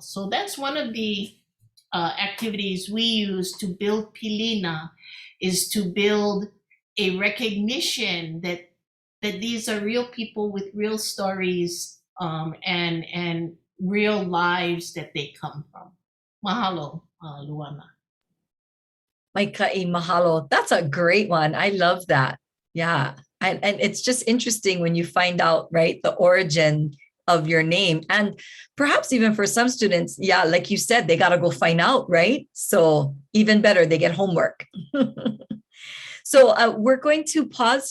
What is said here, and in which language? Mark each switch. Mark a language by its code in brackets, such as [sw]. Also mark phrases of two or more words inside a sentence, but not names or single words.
[en] So that's one of the activities we use to build Pilina, is to build a recognition that these are real people with real stories and real lives that they come from. Mahalo, Luana. [haw] Maika'i mahalo. [en] That's a great one. I love that. Yeah. And it's just interesting when you find out, right, the origin of your name. And perhaps even for some students, yeah, like you said, they got to go find out, right? So even better, they get homework. So we're going to pause.